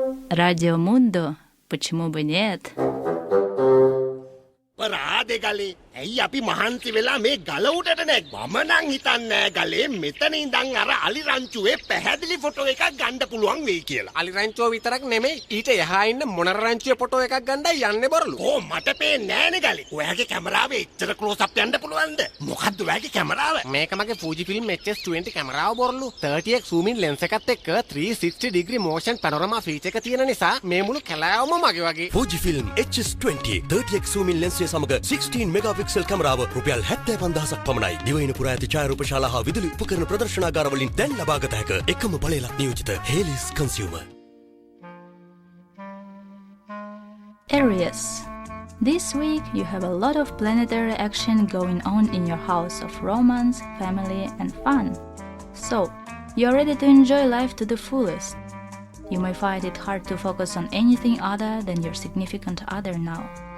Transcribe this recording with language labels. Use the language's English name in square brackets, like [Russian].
[Russian] Radio Mundo, почему бы нет? [Sinhala] පරාදේ ඇයි අපි මහන්සි වෙලා මේ ගල උඩට නැග්වා? මම නම් හිතන්නේ ගලේ මෙතන ඉඳන් අර අලි රංචුවේ පැහැදිලි ෆොටෝ එකක් ගන්න පුළුවන් වෙයි කියලා. අලි රංචුව විතරක් නෙමෙයි ඊට එහා ඉන්න මොනර රංචුවේ ෆොටෝ එකක් ගන්නයි යන්නේ බරලු. ඕ මට පේන්නේ නෑනේ ගලේ. ඔයාගේ කැමරාවේ එච්චර ක්ලෝස් අප් යන්න පුළුවන්ද? මොකද්ද ඔයාගේ කැමරාව? මේක මගේ Fujifilm HS20 කැමරාව බරලු. 30x [English] zoom in lens [Sinhala] එකත් එක්ක [English] 360 degree motion panorama feature [Sinhala] එක තියෙන නිසා මේ මුළු කැලෑවම මගේ වගේ. Fujifilm HS20 30x [English] zoom in lens [Sinhala] සමග 16 megapixel කැමරාව රුපියල් 75000ක් පමණයි. දිවයින පුරා ඇති ඡායාරූප ශාලා හා විදුලි උපකරණ ප්‍රදර්ශනාගාර වලින් දැන් ලබාගත හැක එකම බලයලත් නියෝජිත Helios Consumer. Aries. [English] This week you have a lot of planetary action going on in your house of romance, family and fun. So, you're ready to enjoy life to the fullest. You may find it hard to focus on anything other than your significant other now.